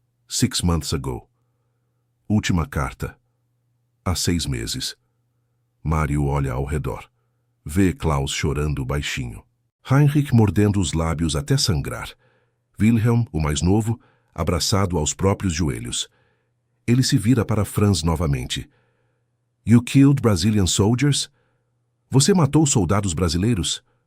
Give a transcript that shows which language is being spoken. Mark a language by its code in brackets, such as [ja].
[en] 6 months ago. [pt] Última carta. Há 6 meses. Mário olha ao redor. Vê Klaus chorando baixinho. Heinrich mordendo os lábios até sangrar. Wilhelm, o mais novo, abraçado aos próprios joelhos. Ele se vira para Franz novamente. [en] You killed Brazilian soldiers? [pt] Você matou soldados brasileiros?